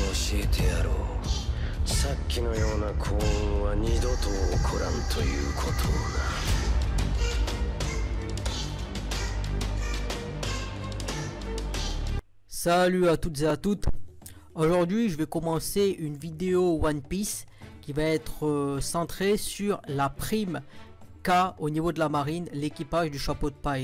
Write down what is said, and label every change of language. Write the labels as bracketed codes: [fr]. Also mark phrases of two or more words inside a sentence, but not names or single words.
[ja] えてやろう。さっきのような幸運は二度と起こらんということをな。 [fr] Salut à toutes et à toutes. Aujourd'hui je vais commencer une vidéo One Piece qui va être centrée sur la prime K au niveau de la marine, l'équipage du chapeau de paille.